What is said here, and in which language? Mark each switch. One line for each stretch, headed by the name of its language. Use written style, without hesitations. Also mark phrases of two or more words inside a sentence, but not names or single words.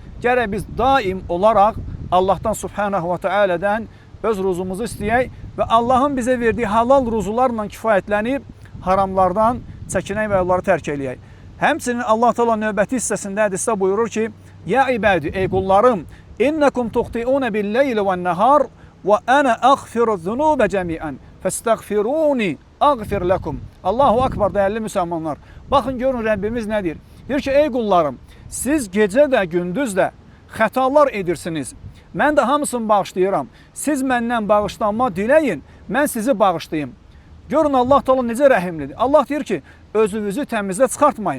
Azerbaijani: gərək biz daim olaraq Allahdan
Arabic: سبحانه وتعالى'dan
Azerbaijani: öz ruzumuzu istəyək və Allahın bizə verdiyi halal ruzularla kifayətlənib haramlardan çəkinək və onları tərk eləyək. Həmçinin Allah Teala növbəti hissəsində hədisdə buyurur ki:
Arabic: "يا عبادي,
Azerbaijani: ey qullarım,
Arabic: إنكم تخطئون بالليل والنهار وأنا أغفر الذنوب جميعا فاستغفروني أغفر لكم." الله أكبر,
Azerbaijani: dəyərli müsəlmanlar. Baxın görün Rəbbimiz nə deyir? Deyir ki: "Ey qullarım, siz gecə də, gündüz də xətalar edirsiniz. Mən də hamısını bağışlayıram. Siz məndən bağışlanma diləyin, mən sizi bağışlayayım." Görün Allah Teala necə rəhimlidir. Allah deyir ki, özünüzü təmizlə çıxartmayın.